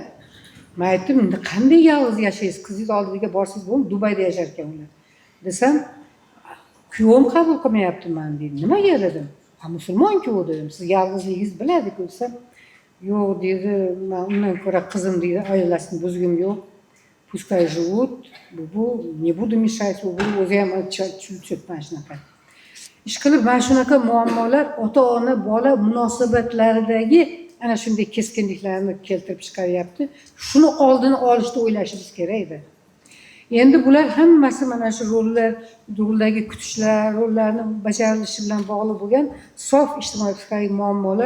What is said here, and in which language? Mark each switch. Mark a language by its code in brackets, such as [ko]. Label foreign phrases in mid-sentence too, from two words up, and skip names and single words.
[uz] Men aytdim, qanday yolg'iz yashaysiz? Qizingiz oldiga borsangiz bo'lmaydi, Dubayda yashar ekan ular. Desam, kuyovim qabul qilmayapti men dedi. Nimaga dedim? Ha, musulmon-ku dedim. Siz yolg'izligingizni biladi-ku desam, yo'q dedi, men undan ko'ra qizim dedi, oilasini buzgim yo'q. [ru] Пускай живут, не буду mешать, [uz] o'zi ham tushuntirman shunaqa. Ishqilib mana shunaqa muammolar ota-ona bola munosabatlaridagi ana shunday keskinliklarni keltirib chiqaryapti. Shuni oldini olishni o'ylashimiz kerak edi. Endi bular hammasi mana shu roldagi kutishlar, rollarni bajarilishi bilan bog'liq bo'lgan sof ijtimoiy psixologik muammolar.